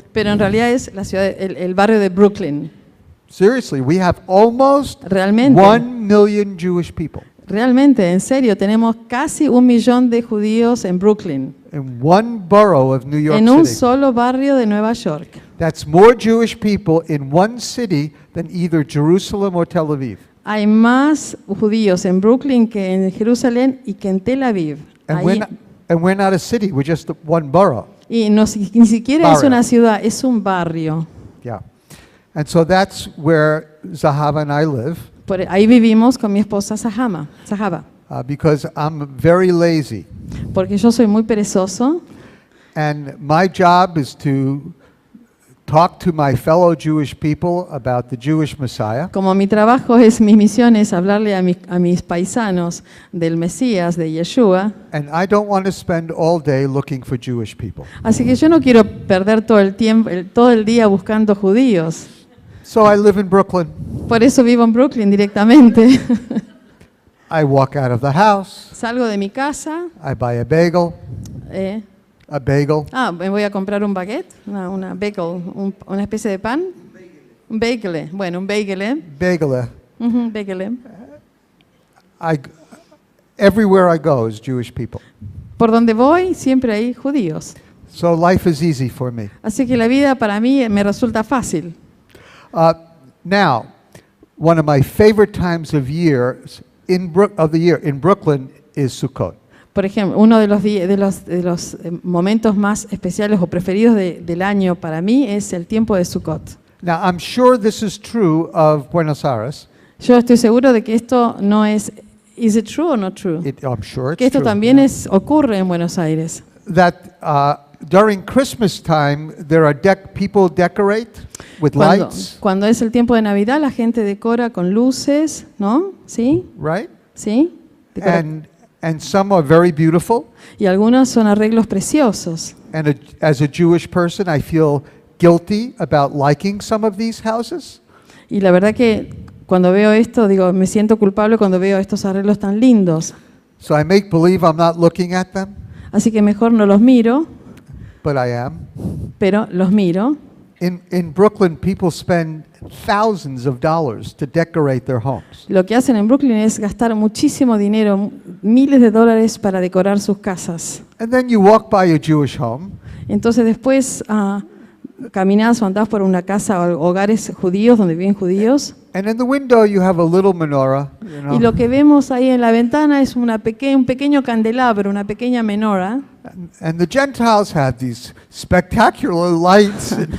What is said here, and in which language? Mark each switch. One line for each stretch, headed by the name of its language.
Spanish: pero en realidad es la ciudad, el barrio de Brooklyn.
English: Seriously, we have almost
Spanish: Realmente.
English: 1 million Jewish people
Spanish: Realmente, en serio, tenemos casi 1 millón de judíos en Brooklyn,
English: in one borough of New York
Spanish: en un
English: City.
Spanish: solo barrio de Nueva York.
English: That's more Jewish people in one city than either Jerusalem or Tel Aviv.
Spanish: Hay más judíos en Brooklyn que en Jerusalén y que en Tel Aviv.
English: And
Spanish: Ahí-
English: we're not a city, we're just one borough.
Spanish: y ni siquiera es Barrio. una ciudad, es un barrio.
English: Yeah. And so that's where Zahava and I live,
Spanish: Ahí vivimos con mi esposa Zahaba,
English: because I'm very lazy.
Spanish: porque yo soy muy perezoso
English: And my job is to talk to my fellow Jewish people about the Jewish Messiah.
Spanish: Como mi trabajo es, mi misión es hablarle a mis paisanos del Mesías, de Yeshua,
English: And I don't want to spend all day looking for Jewish people.
Spanish: así que yo no quiero perder todo el tiempo, todo el día buscando judíos.
English: So I live in Brooklyn.
Spanish: Por eso vivo en Brooklyn directamente.
English: I walk out of the house.
Spanish: Salgo de mi casa,
English: I buy a bagel.
Spanish: eh, me voy a comprar un baguette, una bagel, una especie de pan. Un bagel, bueno, un bagel.
English: Bagel.
Spanish: Bagel.
English: Everywhere I go is Jewish people.
Spanish: Por donde voy siempre hay judíos.
English: So life is easy for me.
Spanish: Así que la vida para mí me resulta fácil.
English: Now, one of my favorite times of years of the year in Brooklyn is Sukkot.
Spanish: Por ejemplo, uno de los momentos más especiales o preferidos del año para mí es el tiempo de Sukkot.
English: Now, I'm sure this is true of Buenos Aires.
Spanish: Yo estoy seguro de que esto no es,
English: is it true or not true? I'm sure
Spanish: Que
English: it's
Spanish: esto
English: true.
Spanish: también ocurre en Buenos Aires.
English: That during Christmas time, people decorate with lights,
Spanish: Cuando es el tiempo de Navidad, la gente decora con luces, ¿no? ¿Sí?
English: right?
Spanish: ¿Sí? Decora-
English: And some are very beautiful.
Spanish: Y algunos son arreglos preciosos.
English: And as a Jewish person, I feel guilty about liking some of these houses.
Spanish: Y la verdad que cuando veo esto, digo, me siento culpable cuando veo estos arreglos tan lindos.
English: So I make believe I'm not looking at them,
Spanish: Así que mejor no los miro,
English: but I am.
Spanish: pero los miro.
English: In Brooklyn, people spend thousands of dollars to decorate their homes.
Spanish: Lo que hacen en Brooklyn es gastar muchísimo dinero, miles de dólares para decorar sus casas.
English: And then you walk by a Jewish home,
Spanish: Entonces después caminás o andás por una casa o hogares judíos donde viven judíos
English: and in the window you have a little menorah, you know,
Spanish: y lo que vemos ahí en la ventana es un pequeño candelabro, una pequeña menorá,
English: and the Gentiles have these spectacular lights.